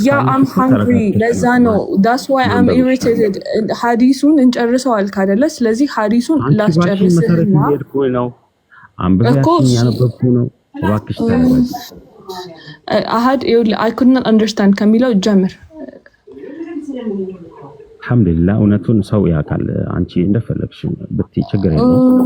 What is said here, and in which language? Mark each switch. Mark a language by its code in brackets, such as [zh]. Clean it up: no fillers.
[en] I'm hungry [am] ለዛ ነው [en] that's why I'm irritated። [am] ሐዲሱን እንጨርሰዋል ካደለ ስለዚህ ሐዲሱን ላስጨርስና ነው አንብበሽ ያነበብኩ ነው። እባክሽ [en] አሃድ I could not understand [am] ከሚለው ጀምር። አልሐምዱሊላህ እውነቱን ሰው ያውቃል። አንቺ እንደፈለግሽ ብትይ ችግር የለውም